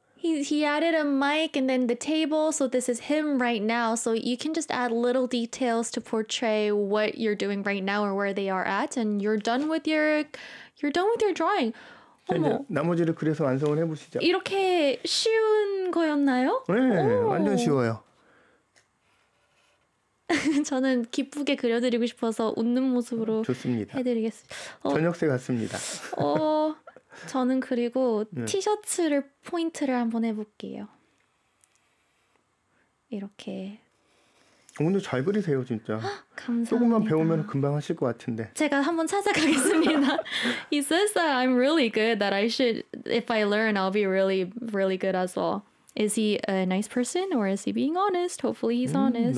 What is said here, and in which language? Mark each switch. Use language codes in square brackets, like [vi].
[en] He added a mic and then the table, so this is him right now. So you can just add little details to portray what you're doing right now or where they are at, and you're done with your drawing. [ko] 이제 나머지를 그려서 완성을 해보시죠. 이렇게 쉬운 거였나요? 네, 완전 쉬워요. 저는 기쁘게 그려드리고 싶어서 웃는 모습으로 좋습니다. 해드리겠습니다. 어, 저녁새 같습니다. 어, 저는 그리고 네. 티셔츠를 포인트를 한번 해볼게요. 이렇게. 오늘 잘 그리세요, 진짜. 감사합니다. 조금만 배우면 금방 하실 것 같은데. 제가 한번 찾아가겠습니다. [en] He says that I'm really good, that I should, if I learn, I'll be really, really good as well. Is he a nice person or is he being honest? Hopefully he's honest.